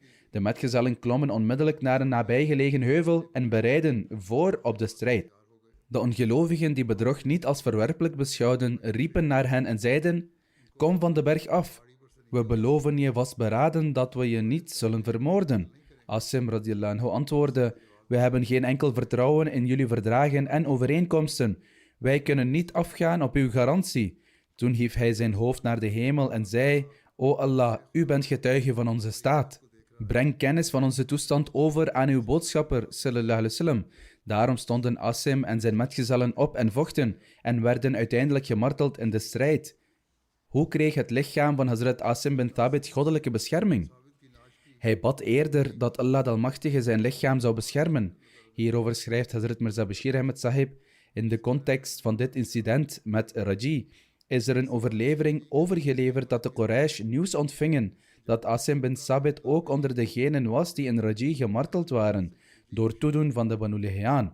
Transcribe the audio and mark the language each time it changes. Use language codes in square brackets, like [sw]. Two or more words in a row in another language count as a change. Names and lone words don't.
[nl] De metgezellen klommen onmiddellijk naar een nabijgelegen heuvel en bereidden voor op de strijd. De ongelovigen die bedrog niet als verwerpelijk beschouwden, riepen naar hen en zeiden: Kom van de berg af. We beloven je vastberaden dat we je niet zullen vermoorden. Asim [ar] رضي الله عنه [nl] antwoordde: We hebben geen enkel vertrouwen in jullie verdragen en overeenkomsten. Wij kunnen niet afgaan op uw garantie. Toen hief hij zijn hoofd naar de hemel en zei: O Allah, u bent getuige van onze staat. Breng kennis van onze toestand over aan uw boodschapper, [ar] صلى الله عليه وسلم. [nl] Daarom stonden Asim en zijn metgezellen op en vochten en werden uiteindelijk gemarteld in de strijd. Hoe kreeg het lichaam van Hazrat Asim bin Thabit goddelijke bescherming? Hij bad eerder dat Allah de Almachtige zijn lichaam zou beschermen. Hierover schrijft Hazrat Mirza Bashir Ahmed Sahib: in de context van dit incident met Raji is er een overlevering overgeleverd dat de Quraysh nieuws ontvingen dat Asim bin Thabit ook onder degenen was die in Raji gemarteld waren, door toedoen van de Banu Lihyan.